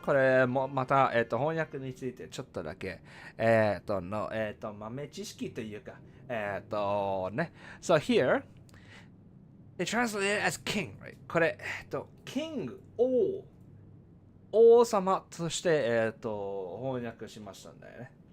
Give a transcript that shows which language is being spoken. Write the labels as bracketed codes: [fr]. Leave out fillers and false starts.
[ja] これもまた、翻訳についてちょっとだけ、豆知識というか、ね。 [en] So here, they translate it as king, right? [ja] これ、king, 王様として、翻訳しましたんだよね。